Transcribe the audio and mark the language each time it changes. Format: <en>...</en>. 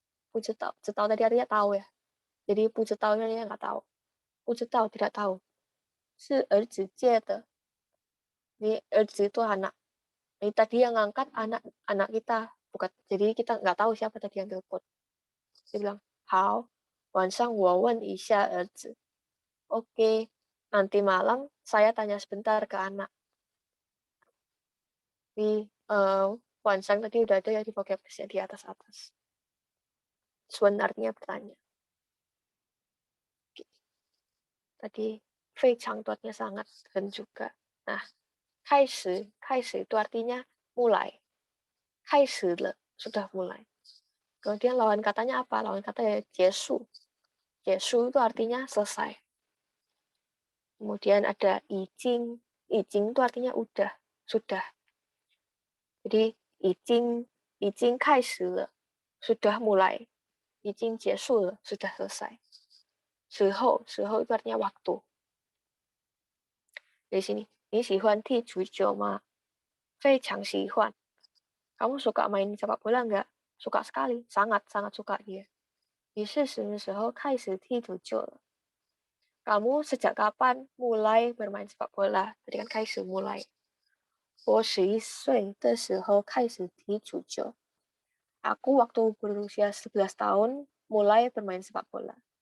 <zh>不知道.</zh> <id>知道 tadi artinya tahu ya. Jadi 不知道 nya nggak tahu. 不知道 tidak tahu.</id> <zh>是儿子接的.</zh> <id>Ini 儿子 itu anak. Ini tadi yang ngangkat anak kita. Bukan. Jadi kita nggak tahu siapa tadi yang telepon. Dia bilang,</id> <zh>好, 晚上我问一下儿子.</zh> <id>Oke, nanti malam saya tanya sebentar ke anak. Di Wansang tadi udah ada ya di vocabulary di atas-atas. Suan artinya bertanya. Tadi Fei Chang itu artinya sangat dan juga. Nah, Kai shi itu artinya mulai. Kai shi le, sudah mulai. Kemudian lawan katanya apa? Lawan kata ya jesu. Jesu itu artinya selesai. Kemudian ada ijing. Ijing itu artinya udah, sudah. Jadi ijing kai shi le, sudah mulai. Ijing jesu le, sudah selesai. 时候itu artinya waktu. Di sini,</id> <zh>你喜欢踢足球吗? 非常喜欢.</zh> <id>Kamu suka main sepak bola enggak? Suka sekali, sangat suka dia.</id> <zh>你是什么时候开始踢足球了?</zh> <id>Kamu sejak kapan mulai bermain sepak bola? Tadi kan 开始 mulai.</id> <zh>我11岁的时候开始踢足球.</zh> <id>Aku waktu berusia 11 tahun mulai bermain sepak bola.</id>